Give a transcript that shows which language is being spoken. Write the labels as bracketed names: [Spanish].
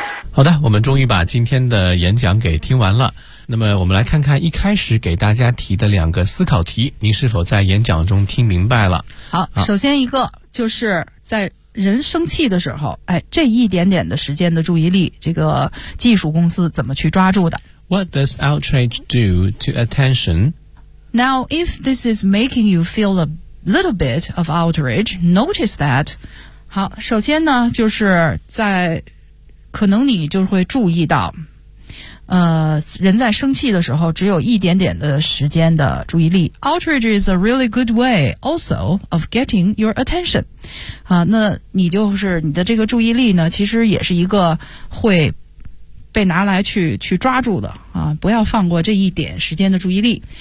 [Chinese] 好的，我们终于把今天的演讲给听完了。那么我们来看看一开始给大家提的两个思考题，您是否在演讲中听明白了？好，首先一个就是在人生气的时候，哎，这一点点的时间的注意力，这个技术公司怎么去抓住的 [English] ？What does outrage do to attention? Now, if this is making you feel a little bit of outrage, notice that. [Chinese] 好，首先呢，就是在可能你就会注意到，人在生气的时候只有一点点的时间的注意力。 [English] Outrage is a really good way also of getting your attention. [Chinese] 那你就是你的这个注意力呢，其实也是一个会被拿来去抓住的啊，不要放过这一点时间的注意力。